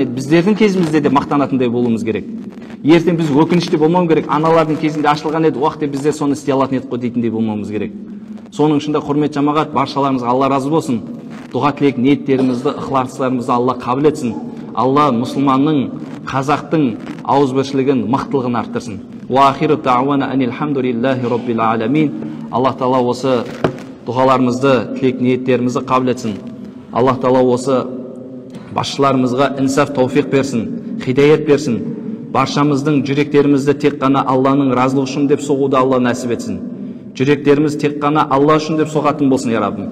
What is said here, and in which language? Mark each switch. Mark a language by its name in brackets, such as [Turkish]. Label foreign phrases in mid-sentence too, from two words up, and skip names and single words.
[Kazakh] Біздердің кезімізде де мақтанатындай болуымыз керек. ертең біз өкініште болмау керек, аналардың кезінде ашылған еді, уақытта біздер соны істей алатын едік қой дейтіндей болмауымыз керек. Соның ішінде құрмет жамағат, баршаларыңызға Алла разы болсын. Дұға тілек ниеттерімізді, ықыластарымызды Алла қабыл етсін. Алла мұсылманның, қазақтың ауызбіршілігін, мықтылығын арттырсын. [Arabic] وآخر دعوانا أن الحمد لله رب العالمين. [Kazakh] Аллах Тағала осы дұғаларымызды, тілек ниеттерімізді қабыл етсін. Аллах Тағала осы басшыларымызға инсаф тауфиқ берсін, хидаят берсін. Баршамыздың жүректерімізді тек қана Алланың разылығы үшін деп соғуды Алла нәсіп етсін. Жүректеріміз тек қана Алла үшін деп соғатын болсын, я Раббым.